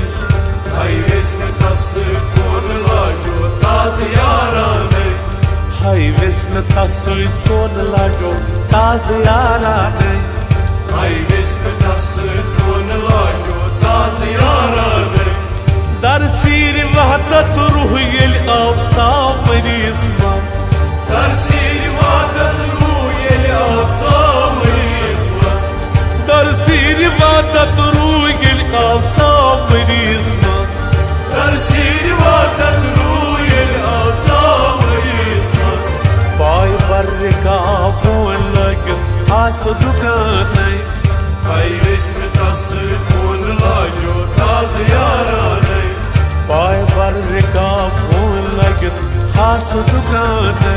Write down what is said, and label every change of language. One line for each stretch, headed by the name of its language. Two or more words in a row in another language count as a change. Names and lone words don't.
Kashmiri: ہائی وسمت سۭتۍ کُن لاجو تازٕ یارانَے ہائی وسمت سۭتۍ کون لاجو تازٕ یارانَے ہائی وسمت سۭتۍ کُن لاجو تازٕ یارانَے
Persian: در سیر وحدت روح
Kashmiri: ییٚلہِ آو ژاو مریض منٛز
Persian: در سیر وحدت روح
Kashmiri: ییٚلہِ آو ژاو مریض منٛز
Persian: در سیر وحدت روح
Kashmiri: ییٚلہِ آو ژاو مریض منٛز
Persian: در سیر وحدت روح
Kashmiri: ییٚلہِ آو ژاو مریض منٛز پاے برکا بون لٲگِتھ آسہٕ دُکانے ہائی وسمت سۭتۍ کُن لاجو تازٕ یارانَے پاے برکا بون لٲگِتھ آسہٕ دُکانے